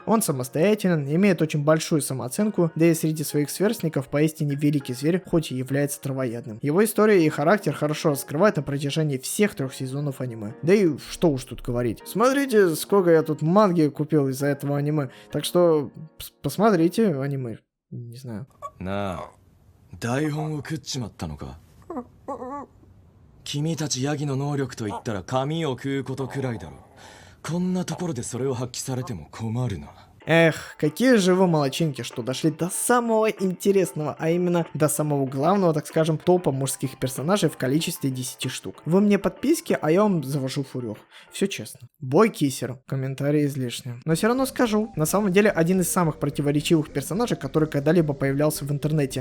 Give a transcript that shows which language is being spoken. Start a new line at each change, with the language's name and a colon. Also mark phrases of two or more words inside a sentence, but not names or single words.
Russian: Он самостоятелен, имеет очень большую самооценку, да и среди своих сверстников поистине великий зверь, хоть и является травоядным. Его история и характер хорошо раскрывают на протяжении всех 3 сезонов аниме. Да и что уж тут говорить. Смотрите, сколько я тут манги купил из-за этого аниме. Так что посмотрите аниме. Не знаю. На.
Japanese: 台本を食っちまったのか。君たちヤギの能力といったら髪を食うことくらいだろう。こんなところでそれを発揮されても困るな。
Russian: Эх, какие же вы молодчинки, что дошли до самого интересного, а именно до самого главного, так скажем, топа мужских персонажей в количестве 10 штук. Вы мне подписки, а я вам завожу фурёх. Все честно. Бой Кисер. Комментарии излишние. Но все равно скажу. На самом деле, один из самых противоречивых персонажей, который когда-либо появлялся в интернете.